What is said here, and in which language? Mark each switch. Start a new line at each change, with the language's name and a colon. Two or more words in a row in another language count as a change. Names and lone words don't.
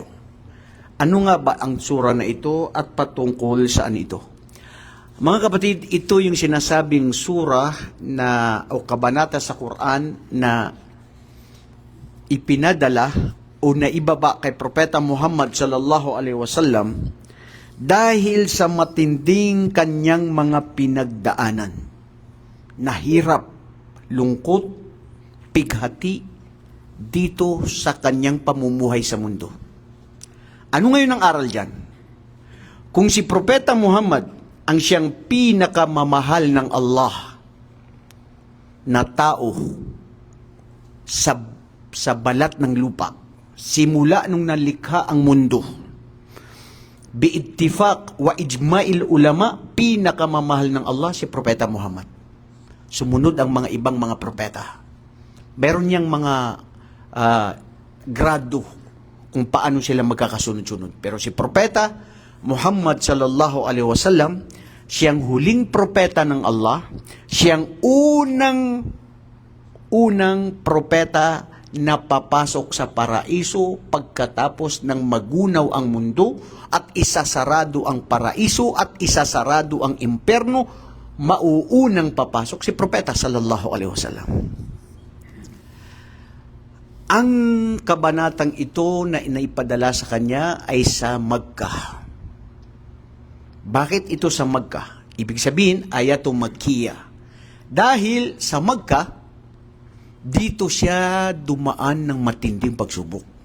Filipino: Ano nga ba ang sura na ito at patungkol saan ito? Mga kapatid, ito yung sinasabing sura na o kabanata sa Quran na ipinadala o naibaba kay Propeta Muhammad
Arabic: صلى الله عليه وسلم
Filipino: dahil sa matinding kanyang mga pinagdaanan na hirap, lungkot, pighati dito sa kanyang pamumuhay sa mundo. Ano ngayon ang aral dyan? Kung si Propeta Muhammad ang siyang pinakamamahal ng Allah na tao sa balat ng lupa, simula nung nalikha ang mundo,
Arabic: باتفاق وإجماع العلماء,
Filipino: pinakamamahal ng Allah si Propeta Muhammad. Sumunod ang mga ibang mga propeta. Meron niyang mga grado kung paano sila magkakasunod-sunod. Pero si Propeta Muhammad
Arabic: صلى الله عليه وسلم,
Filipino: siyang huling propeta ng Allah, siyang unang propeta na papasok sa paraiso pagkatapos ng magunaw ang mundo at isasarado ang paraiso at isasarado ang imperno, mauunang papasok si Propeta
Arabic: صلى الله عليه وسلم.
Filipino: Ang kabanatang ito na inaipadala sa kanya ay sa Makkah. Bakit ito sa Makkah? Ibig sabihin,
Arabic: آية مكية.
Filipino: Dahil sa Makkah, dito siya dumaan ng matinding pagsubok.